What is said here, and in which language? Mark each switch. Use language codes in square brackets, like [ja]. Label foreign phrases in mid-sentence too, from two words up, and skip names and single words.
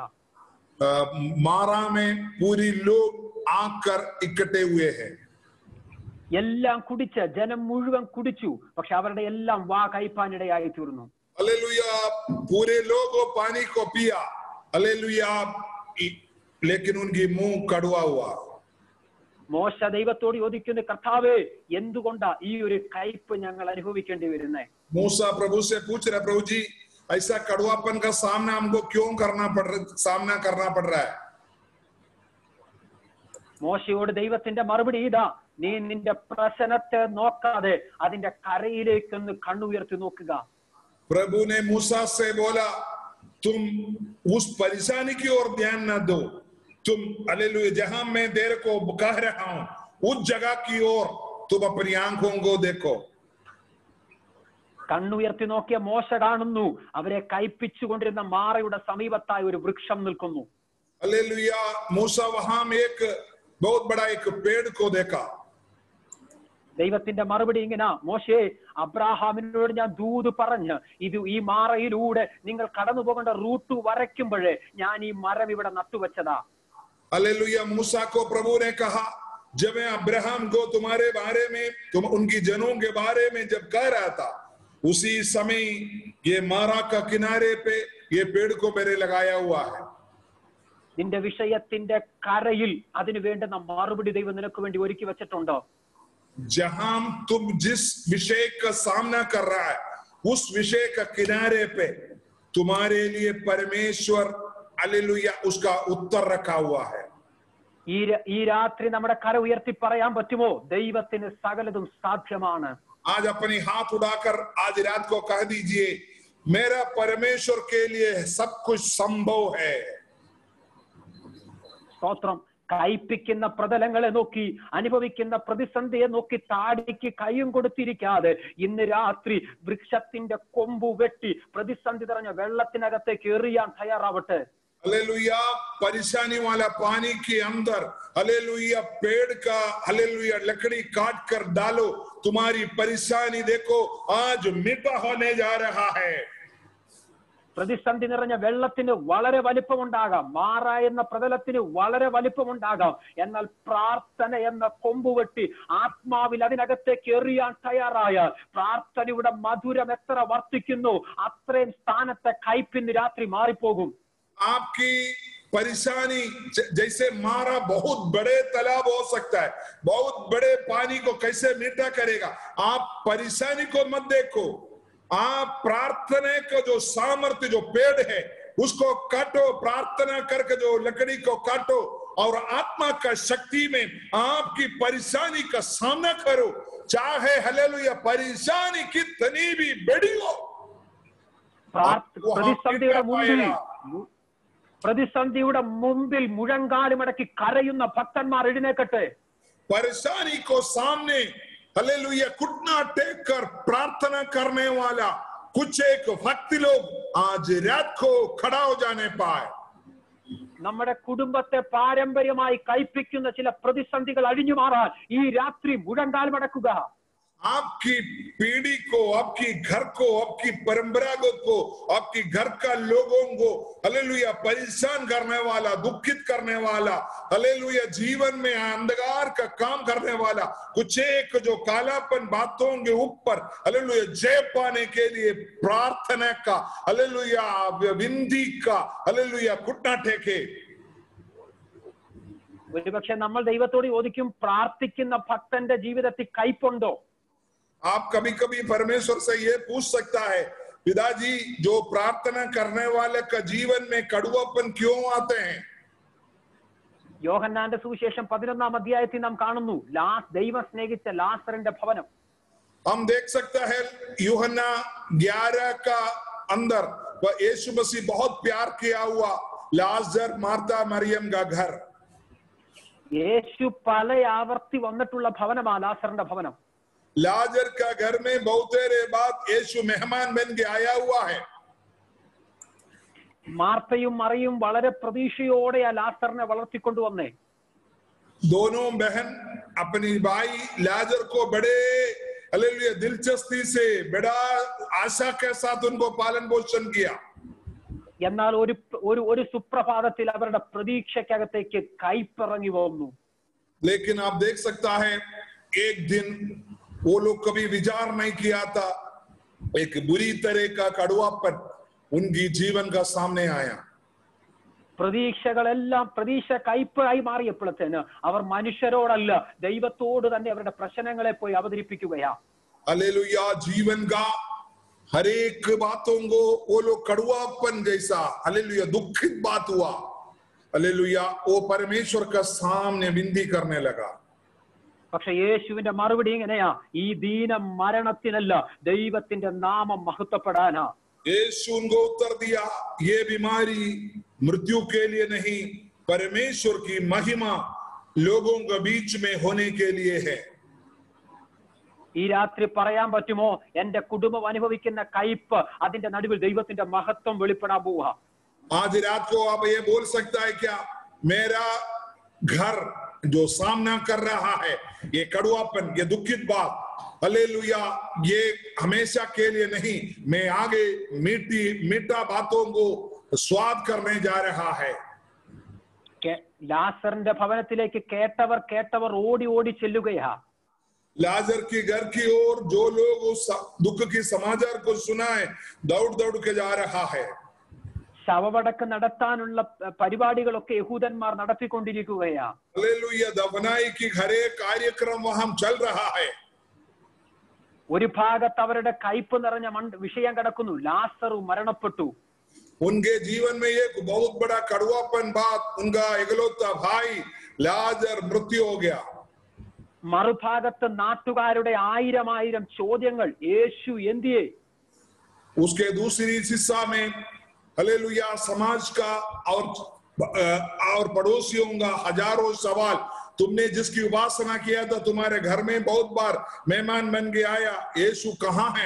[hi] मारा में पूरी लोग आकर इकट्ठे हुए हैं। [ml] എല്ലാം കുടിച്ച് ജനം മുഴുവൻ കുടിച്ചു, പക്ഷെ അവരുടെ എല്ലാം വാ കയ്പാനിടയായി തീർന്നു. [hi] हालेलुया, पूरे लोगों पानी को पिया, हालेलुया, लेकिन उनकी मुंह कड़वा हुआ। [ml] മോശ ദൈവത്തോട് ചോദിക്കുന്നു, കർത്താവേ, എന്തുകൊണ്ടാ ഈ ഒരു കയ്പ് ഞങ്ങൾ അനുഭവിക്കേണ്ടി വരുന്നേ? [hi] मूसा प्रभु से पूछ रहा, प्रभु जी ऐसा कड़वापन का सामना हमको क्यों सामना करना पड़ रहा है? [ml] മോശയോട് ദൈവത്തിന്റെ മറുപടി ഇതാ, നീ നിന്റെ പ്രശ്നത്തെ നോക്കാതെ അതിന്റെ കരയിലേക്കൊന്ന് കണ്ണുയർത്തി നോക്കുക. [hi] प्रभु ने मूसा से बोला, तुम उस परेशानी की ओर ध्यान न दो, तुम हालेलुया जहां मैं देर को कह रहा हूं उस जगह की ओर तुम अपनी आंखों को देखो। [ml] കണ്ണുയർത്തി നോക്കിയ മോശ കാണുന്നു, അവരെ കയ്പിച്ചുകൊണ്ടിരുന്ന മാറയുടെ സമീപത്തായി ഒരു വൃക്ഷം നിൽക്കുന്നു. [hi] हालेलुया, मूसा वहां में एक बहुत बड़ा एक पेड़ को देखा। [ml] ദൈവത്തിന്റെ മറുപടി ഇങ്ങനെ, മോശേ, അബ്രാഹാമിനോട് ഞാൻ ദൂത് പറഞ്ഞ് ഇത് ഈ മാറയിലൂടെ നിങ്ങൾ കടന്നു പോകേണ്ട റൂട്ട് വരയ്ക്കുമ്പോഴേ ഞാൻ ഈ മരം ഇവിടെ നട്ടുവെച്ചതാ. [hi] हालेलुया, मूसा को प्रभु ने कहा, जब मैं अब्राहम को तुम्हारे बारे में, तुम उनकी जनों के बारे में जब कह रहा था, उसी समय ये मारा का किनारे पे ये पेड़ को मेरे लगाया हुआ है। [ml] നിന്റെ വിഷയത്തിന്റെ കരയിൽ അതിനു വേണ്ടുന്ന മറുപടി ദൈവം നിനക്ക് വേണ്ടി ഒരുക്കി വെച്ചിട്ടുണ്ടോ? [hi] जहां तुम जिस विषय का सामना कर रहा है, उस विषय का किनारे पे तुम्हारे लिए परमेश्वर हालेलुया उसका उत्तर रखा हुआ है। [ml] ഈ രാത്രി നമ്മുടെ കര ഉയർത്തി പറയാൻ പറ്റുമോ, ദൈവത്തിന് സകലതും സാധ്യമാണ്? [hi] आज अपनी हाथ उठाकर आज रात को कह दीजिए, मेरा परमेश्वर के लिए सब कुछ संभव है। [ml] സ്തോത്രം. കയ്പിക്കുന്ന പ്രതലങ്ങളെ നോക്കി, അനുഭവിക്കുന്ന പ്രതിസന്ധിയെ നോക്കി താടിക്ക് കൈയും കൊടുത്തിരിക്കാതെ ഇന്ന് രാത്രി വൃക്ഷത്തിന്റെ കൊമ്പു വെട്ടി പ്രതിസന്ധി നിറഞ്ഞ വെള്ളത്തിനകത്തേക്ക് എറിയാൻ തയ്യാറാവട്ടെ. [hi] हालेलुया, परेशानी वाला पानी के अंदर हालेलुया पेड़ का हालेलुया लकड़ी काट कर डालो, तुम्हारी परेशानी देखो आज मिटा होने जा रहा है। [ml] പ്രതിസന്ധി നിറഞ്ഞ വെള്ളത്തിന് വളരെ വലിപ്പമുണ്ടാകാം, മാറ എന്ന പ്രതലത്തിന് വളരെ വലിപ്പമുണ്ടാകാം, എന്നാൽ പ്രാർത്ഥന എന്ന കൊമ്പുവെട്ടി ആത്മാവിൽ അതിനകത്തേക്ക് എറിയാൻ തയ്യാറായ പ്രാർത്ഥനയുടെ മധുരം എത്ര വർദ്ധിക്കുന്നു, അത്രയും സ്ഥാനത്തെ കയ്പിന്ന് രാത്രി മാറിപ്പോകും. [hi] आपकी परेशानी जैसे मारा बहुत बड़े तालाब हो सकता है, बहुत बड़े पानी को कैसे मीठा करेगा, आप परेशानी को मत देखो, आप प्रार्थना का जो सामर्थ्य जो पेड़ है उसको काटो, प्रार्थना करके जो लकड़ी को काटो और आत्मा का शक्ति में आपकी परेशानी का सामना करो, चाहे हालेलुया परेशानी कितनी भी बड़ी हो। [ml] പ്രതിസന്ധിയുടെ മുമ്പിൽ മുഴങ്കാലുമടക്കി കരയുന്ന ഭക്തന്മാർ എഴുന്നേക്കട്ടെ. [hi] परेशानी को सामने हालेलुया घुटना टेक कर प्रार्थना करने वाला कुछ एक भक्त लोग आज रात को खड़ा हो जाने पाए। [ml] നമ്മുടെ കുടുംബത്തെ പാരമ്പര്യമായി കയ്പിക്കുന്ന ചില പ്രതിസന്ധികൾ അഴിഞ്ഞു മാറാൻ ഈ രാത്രി മുഴങ്കാൽ മടക്കുക. [hi] आपकी पीढ़ी को, आपकी घर को, आपकी परंपरागत को, आपकी घर का लोगों को हालेलुया परेशान करने वाला, दुखित करने वाला, हालेलुया जीवन में अंधकार का काम करने वाला कुछ एक जो कालापन बातों के ऊपर हालेलुया जय पाने के लिए प्रार्थना का, हालेलुया विनती का, हालेलुया घुटना टेके. [ml] ഒരുപക്ഷെ നമ്മൾ ദൈവത്തോട് ചോദിക്കും, പ്രാർത്ഥിക്കുന്ന ഭക്തന്റെ ജീവിതത്തിൽ കയ്പുണ്ടോ? [hi] आप कभी कभी परमेश्वर से ये पूछ सकता है, पिताजी जो प्रार्थना करने वाले का जीवन में कड़वापन क्यों आते हैं? [ml] യോഹന്നാന്റെ സുവിശേഷം 11-ാം അധ്യായത്തിൽ നാം കാണുന്നു ദൈവം സ്നേഹിച്ച ലാസറിന്റെ ഭവനം. [hi] हम देख सकता है यूहन्ना 11 का अंदर यीशु मसीह बहुत प्यार किया हुआ लाजर मार्ता मरियम का घर. [ml] യേശു പല ആവർത്തി വന്നിട്ടുള്ള ഭവനമാ ലാസറിന്റെ ഭവനം. [hi] लाजर का घर में बहुत देर बाद यीशु मेहमान बन के आया हुआ है. [ml] മാർത്തയും മറിയും വളരെ പ്രതീക്ഷയോടെ ആ ലാസറിനെ വളർത്തിക്കൊണ്ടുവന്നേ. [hi] दोनों बहन अपनी भाई लाजर को बड़े हालेलुया दिलचस्पी से, बड़ा आशा के साथ उनको पालन पोषण किया. [ml] എന്നാൽ ഒരു സുപ്രഭാതത്തിൽ അവരുടെ പ്രതീക്ഷയ്ക്കകത്തേക്ക് കയ്പിറങ്ങി വന്നു. [hi] लेकिन आप देख सकता है एक दिन वो लोग कभी विचार नहीं किया था, एक बुरी तरह का कड़वापन उनकी जीवन का सामने आया. [ml] പ്രതീക്ഷകളെല്ലാം പ്രതീക്ഷ കയ്പായി മാറിയപ്പോഴത്തേന് അവർ മനുഷ്യരോടല്ല ദൈവത്തോട് തന്നെ അവരുടെ പ്രശ്നങ്ങളെ പോയി അവതരിപ്പിക്കുകയാ. [hi] हालेलुया जीवन का हर एक बातों को वो लोग कड़वापन जैसा हालेलुया दुखित बात हुआ, हालेलुया वो परमेश्वर का सामने विनती करने लगा. [ml] പക്ഷെ യേശുവിന്റെ മറുപടി എങ്ങനെയാ? ഈ ദീന മരണത്തിനല്ല, ദൈവത്തിന്റെ നാമം മഹത്വപ്പെടാനാ. [hi] यीशु उनको उत्तर दिया, ये बीमारी मृत्यु के लिए नहीं, परमेश्वर की महिमा लोगों के बीच में होने के लिए है. [ml] ഈ രാത്രി പറയാൻ പറ്റുമോ, എന്റെ കുടുംബം അനുഭവിക്കുന്ന കയ്പ് അതിന്റെ നടുവിൽ ദൈവത്തിന്റെ മഹത്വം വെളിപ്പെടാൻ പോവാ. [hi] आज रात को आप ये बोल सकता है क्या, मेरा घर जो सामना कर रहा है ये कड़वापन, ये दुखित बात, हालेलुया ये हमेशा के लिए नहीं, मैं आगे मीठा बातों को स्वाद करने जा रहा है. [ml] ലാസറിന്റെ ഭവനത്തിലേക്ക് കേട്ടവർ ഓടി ഓടി ചെല്ലുകയാ. [hi] लाजर के घर की ओर जो लोग उस दुख की समाचार को सुनाए दौड़ दौड़ के जा रहा है. [ml] ശവമടക്ക് നടത്താനുള്ള പരിപാടികളൊക്കെ യഹൂദന്മാർ നടത്തിക്കൊണ്ടിരിക്കുകയാ. [hi] हालेलुया दफनाई की घरे कार्यक्रम वहां चल रहा है. [ml] ഒരു ഭാഗത്ത് അവരുടെ കയ്പ് നിറഞ്ഞ വിഷയം കിടക്കുന്നു, ലാസർ മരണപ്പെട്ടു. [hi] उनके जीवन में एक बहुत बड़ा कड़वापन बात, उनका इकलौता भाई लाजर मृत्यु हो गया. [ml] മറുഭാഗത്ത് നാട്ടുകാരുടെ ആയിരം ചോദ്യങ്ങൾ, യേശു എന്തിയെ? [hi] उसके दूसरी हिस्सा में हालेलुया समाज का और पड़ोसियों का हजारों सवाल, तुमने जिसकी उपासना किया था तुम्हारे घर में बहुत बार मेहमान बन के आया, यीशु कहाँ है?